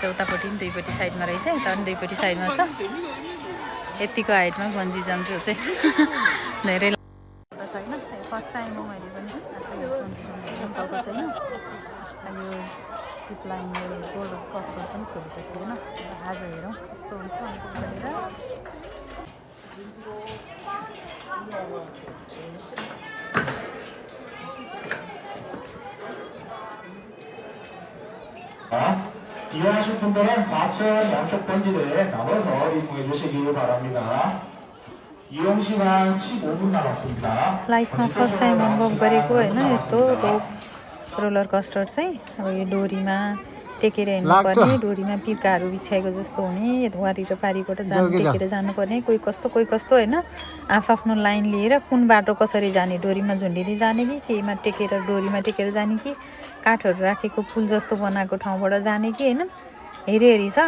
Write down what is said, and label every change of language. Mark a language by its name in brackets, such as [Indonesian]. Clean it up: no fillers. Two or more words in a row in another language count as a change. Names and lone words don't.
[Nepali] उतापट्टि पनि दुईपट्टि साइडमा रहेछ, यता पनि दुईपट्टि साइडमा छ। यतिको हाइटमा [English] bungee jump [Nepali] चाहिँ धेरै छैन। [English] first time [Nepali] हो मैले पनि पाएको छैन। यो [English] zip line roller coaster [Nepali] पनि खेलेको थिएन। आज हेरौँ कस्तो हुन्छ भनेर। [Korean] 이용하실 분들은 4층 양쪽 번지를 나눠서 이용해 주시기 바랍니다. 이용 시간 15분 남았습니다. [Nepali] लाइफमा [English] first time [Nepali] अनुभव गरेको होइन यस्तो [English] roller coaster [Nepali] चाहिँ। अब यो डोरीमा टेकेर हिँड्नुपर्ने, डोरीमा पिर्काहरू बिछाएको जस्तो हुने, वारी र पारिबाट टेकेर जानुपर्ने। कोही कस्तो होइन आफ्नो लाइन लिएर कुन बाटो कसरी जाने, डोरीमा झुन्डिँदै जाने कि केहीमा टेकेर डोरीमा टेकेर जाने कि काठहरू राखेको पुल जस्तो बनाएको ठाउँबाट जाने कि होइन, हेरी छ।